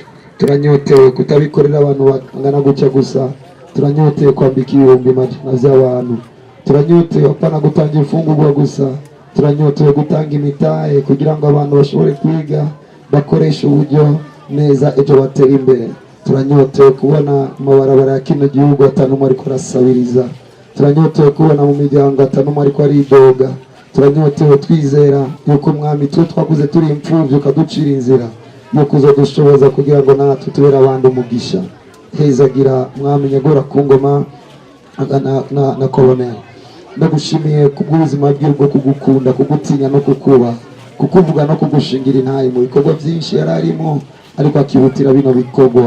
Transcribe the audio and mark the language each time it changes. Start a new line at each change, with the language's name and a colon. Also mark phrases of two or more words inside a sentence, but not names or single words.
Rundi: Turanyotewe kutabikorera abantu bangana gutya gusa, turanyotewe kwambika ibihumbi majana vy'abantu, turanyotewe apana gutanga imfungurwa gusa, turanyotewe gutanga imitahe kugira ngo abantu bashobore kwiga, bakoresha uburyo neza ejo batera imbere. Turanyotewe kubona amabarabara ya kino gihugu atanumwe ariko arasabiriza, turanyotewe kubona mu miryango atanumwe ariko aridoga. Turanyotewe twizera yuko mwami twe twakuze turi imfuvyi ukaducira inzira yuko uzodushoboza kugira ngo natwe tubera abandi umugisha. Hezagira mwami nyagora ku ngoma na Colonel. Ndagushimiye kubw'ubuzima bwe bwo kugukunda, kugutinya no kukuba, kukuvuga no kugushingira intayi mu bikorwa byinshi yararimo, ariko akibutira bino bikorwa.